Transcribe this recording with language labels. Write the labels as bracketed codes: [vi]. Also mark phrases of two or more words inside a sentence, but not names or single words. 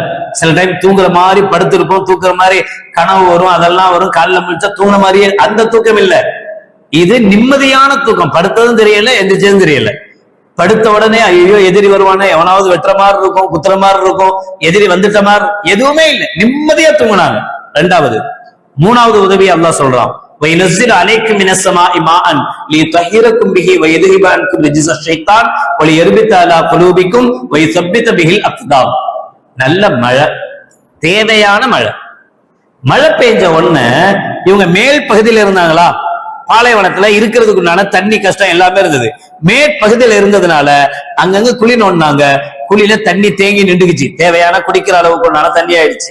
[ta] சில டைம் தூங்குற மாதிரி படுத்திருப்போம், தூக்குற மாதிரி கனவு வரும், அதெல்லாம் வரும், காலில் முடிச்சா தூங்குற மாதிரியே, அந்த தூக்கம் இல்ல. இது நிம்மதியான தூக்கம். படுத்ததும் தெரியல, எந்திரிச்சதும் தெரியல. படுத்த உடனே ஐயோ எதிரி வருவானே, எவனாவது வெட்டுற மாதிரி இருக்கும், குத்துற மாதிரி இருக்கும், எதிரி வந்துட்ட மாதிரி எதுவுமே இல்லை, நிம்மதியா தூங்குனாங்க. 2வது 3வது உதவி அல்லாஹ் சொல்றான், [ar] وَيَنَزِّلُ عَلَيْكُم مِّنَ السَّمَاءِ مَاءً لِيُطَهِّرَكُم بِهِ وَيُذْهِبَ عَنكُم رِجْزَ الشَّيْطَانِ وَلِيَرْبِطَ عَلَى قُلُوبِكُمْ وَيُثَبِّتَ بِهِ الْأَقْدَامَ. [ta] நல்ல மழை, தேவையான மழை. மழை பெஞ்ச உடனே இவங்க மேல் பகுதியில இருந்தாங்களா, பாலைவனத்துல இருக்கிறதுக்குண்டான தண்ணி கஷ்டம் எல்லாமே இருந்தது. மேற்பகுதியில இருந்ததுனால அங்கங்க குழி நோண்டினாங்க. குழியில தண்ணி தேங்கி நின்றுக்குச்சு, தேவையான குடிக்கிற அளவுக்கு உண்டான தண்ணி ஆயிடுச்சு.